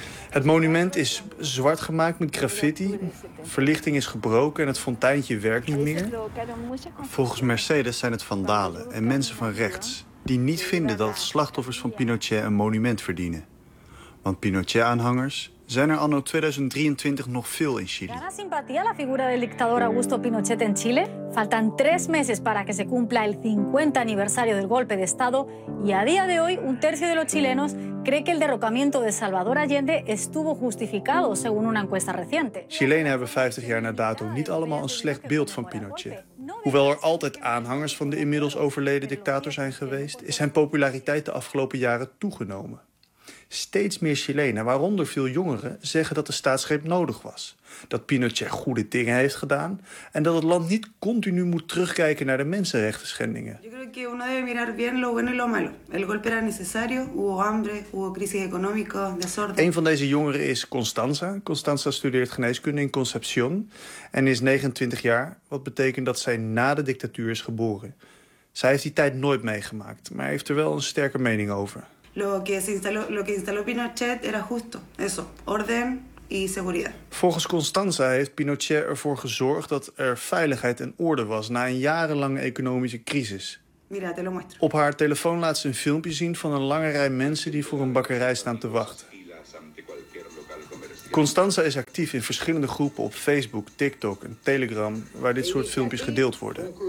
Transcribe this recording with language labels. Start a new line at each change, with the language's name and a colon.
Dutch: Het monument is zwart gemaakt met graffiti. Verlichting is gebroken en het fonteintje werkt niet meer. Volgens Mercedes zijn het vandalen en mensen van rechts die niet vinden dat slachtoffers van Pinochet een monument verdienen. Want Pinochet-aanhangers zijn er anno 2023 nog veel in Chili.
Spanish: ¿Gana simpatía la figura del dictador Augusto Pinochet en Chile? Faltan tres meses para que se cumpla el 50 aniversario del golpe de Estado. Y a día de hoy, un tercio de los chilenos cree que el derrocamiento de Salvador Allende estuvo justificado, según una encuesta reciente.
Dutch: Chilenen hebben 50 jaar na dato niet allemaal een slecht beeld van Pinochet. Hoewel er altijd aanhangers van de inmiddels overleden dictator zijn geweest, is zijn populariteit de afgelopen jaren toegenomen. Steeds meer Chilenen, waaronder veel jongeren, zeggen dat de staatsgreep nodig was. Dat Pinochet goede dingen heeft gedaan en dat het land niet continu moet terugkijken naar de mensenrechten schendingen. Ik denk dat
Spanish: uno debe mirar bien lo bueno y lo malo. El golpe era necesario, hubo hambre, hubo crisis económica, desorden.
Dutch: Een van deze jongeren is Constanza. Constanza studeert geneeskunde in Concepción en is 29 jaar, wat betekent dat zij na de dictatuur is geboren. Zij heeft die tijd nooit meegemaakt, maar heeft er wel een sterke mening over.
Spanish: Lo que instaló Pinochet era justo, eso, orden y seguridad.
Dutch: Volgens Constanza heeft Pinochet ervoor gezorgd dat er veiligheid en orde was na een jarenlange economische crisis.
Spanish: Mira, te lo muestro.
Dutch: Op haar telefoon laat ze een filmpje zien van een lange rij mensen die voor een bakkerij staan te wachten. Constanza is actief in verschillende groepen op Facebook, TikTok en Telegram, waar dit soort filmpjes gedeeld worden.